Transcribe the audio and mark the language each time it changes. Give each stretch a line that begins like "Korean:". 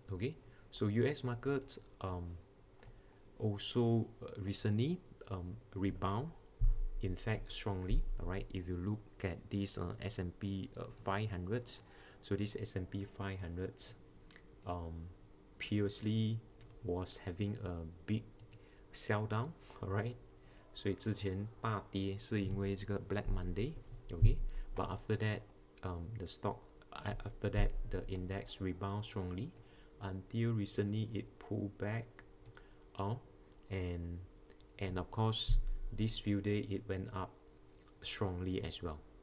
English: Okay, so US markets also recently rebound, in fact strongly. All right, if you look at this S&P 500s, so this S&P 500s previously was having a big sell down.
Chinese: All right, 所以之前大跌是因为这个 Black Monday, okay?
English: But after that, after that, the index rebound strongly until recently it pulled back, and of course, this few days it went up strongly as well.